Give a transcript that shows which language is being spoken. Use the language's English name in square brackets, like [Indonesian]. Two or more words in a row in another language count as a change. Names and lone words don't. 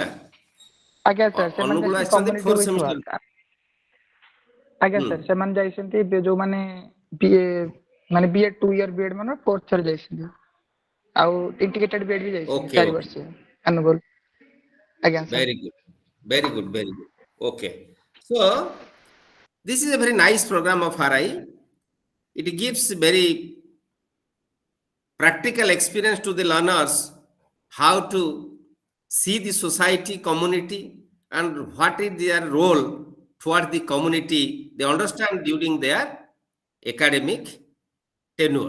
[Odia] ଆଜ୍ଞା ସାର୍ ସେମାନେ ଅନୁଗୁଳ ଯାଇଛନ୍ତି ଆସିଛନ୍ତି କମ୍ୟୁନିଟି ଫୋର୍ଥ ୱିଥ୍ ସେମିଷ୍ଟାର। ୱାର୍କ ଆଜ୍ଞା ହୁଁ ସାର୍ ସେମାନେ ଯାଇଛନ୍ତି ଏବେ ଯୋଉମାନେ ବିଏ ମାନେ ବିଏଡ୍ 2 ଇୟର ବିଏଡ୍ ମାନେ ଫୋର୍ଥ ଥର ଯାଇଛନ୍ତି ଆଉ ଇଣ୍ଟିଗ୍ରେଟେଡ୍ ବିଏଡ୍ ବି ଯାଇଛନ୍ତି ଓକେ 4 ଓକେ ବର୍ଷ ଅନୁଗୁଳ ଆଜ୍ଞା ସାର୍ [English] very good very good very good okay so this is a very nice program of RI. It gives very practical experience to the learners how to see the society community and what is their role toward the community they understand during their academic tenure.